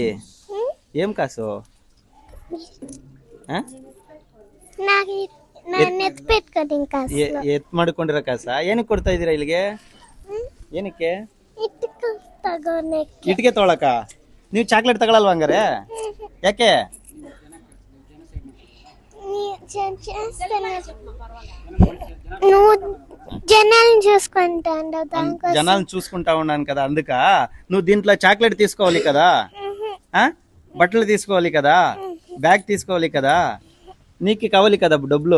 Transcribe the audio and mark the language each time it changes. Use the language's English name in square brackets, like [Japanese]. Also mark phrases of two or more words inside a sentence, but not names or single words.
[Kannada] ಏನ್ ಕಾಸು? ಎತ್ ಮಾಡಿಕೊಂಡಿರೋ ಕಾಸ? ಏನಕ್ಕೆ ಕೊಡ್ತಾ ಇದೀರಾ ಇಲ್ಲಿಗೆ? ಏನಕ್ಕೆ? ಇಟ್ಟಿಗೆ ತಗೊಳಕ? ನೀವು ಚಾಕ್ಲೇಟ್ ತಗೊಳಲ್ವಾ ಹಂಗಾರೆ? ಯಾಕೆ? [Telugu] జనాలను చూసుకుంటా ఉన్నాను కదా అందుక. నువ్వు దీంట్లో చాక్లెట్ తీసుకోవాలి కదా, బట్టలు తీసుకోవాలి కదా, బ్యాగ్ తీసుకోవాలి కదా, నీకు కావాలి కదా డబ్బులు.